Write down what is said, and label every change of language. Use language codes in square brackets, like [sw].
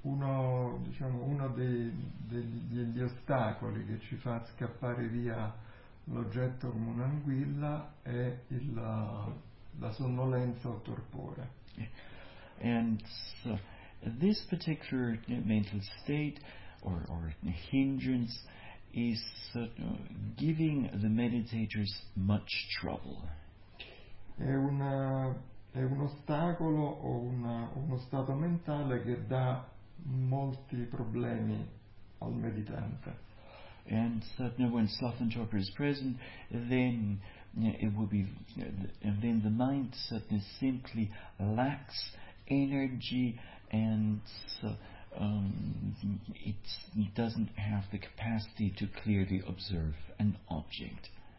[it] Uno degli ostacoli che ci fa scappare via l'oggetto come un'anguilla è la sonnolenza o torpore. [en] And so, this particular mental state or hindrance is giving the meditators much trouble. [it] È un ostacolo o uno stato mentale che dà molti problemi al meditante. [en] And certainly when sloth and torpor is present, then it will be, and then the mind certainly simply lacks energy, and it doesn't have the capacity to clearly observe an object.